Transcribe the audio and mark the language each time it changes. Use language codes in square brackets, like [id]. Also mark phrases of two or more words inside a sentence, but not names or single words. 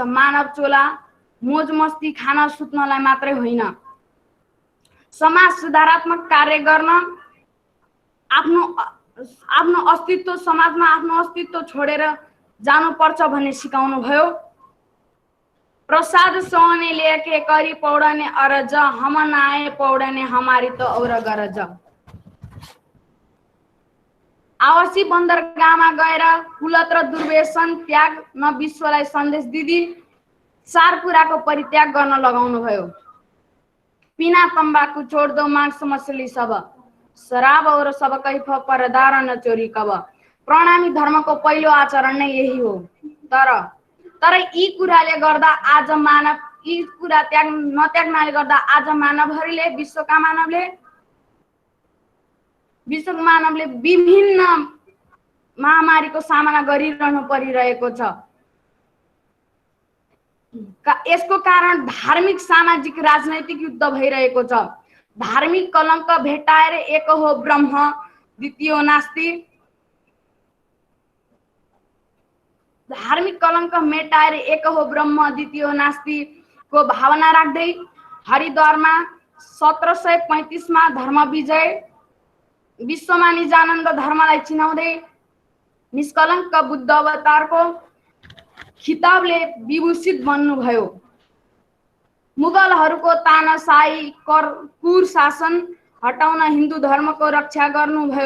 [ne] मानव चोला मोज मस्ती खाना सुत्नलाई मात्रै होइन, समाज सुधारात्मक कार्य गर्न आफ्नो अस्तित्व समाजमा आफ्नो अस्तित्व छोडेर जानुपर्छ भन्ने सिकाउनु भयो। [hi] प्रसाद सोहने लेके करी पौडने अरज हम नाए पौडने हमारी त और गरज। [ne] आवासी बन्दरगाहमा गएर कुलत र दुर्व्यसन त्याग न विश्वलाई सन्देश दिदी 4 कुराको परित्याग गर्न लगाउनु भयो। [hi] पिना तम्बाकू छोड दो मांस मछली सब, शराब और सब कैफ परदार न चोरी कब। [ne] प्रणामी धर्मको पहिलो आचरण नै यही हो। तर यी कुराले गर्दा आज मानव यी कुरा नत्याग्नाले गर्दा आज मानवहरूले विश्वका मानवले विभिन्न महामारीको सामना गरिरहनु परिरहेको छ। यसको कारण धार्मिक सामाजिक राजनैतिक युद्ध भइरहेको छ। धार्मिक कलंक भेटाएर एक हो [sa] ब्रह्म द्वितीय नास्ति। [ne] धार्मिक कलंक मेटाएर एक हो [sa] ब्रह्म द्वितीय नास्ति [ne] को भावना राख्दै हरिद्वारमा 1735 मा धर्म विजय विश्वमा निजानन्द धर्मलाई चिनाउँदै निष्कलङ्क बुद्ध अवतारको खिताबले विभूषित बन्नुभयो। मुगलहरूको तानाशाही क्रूर शासन हटाउन हिन्दू धर्मको रक्षा गर्नुभयो।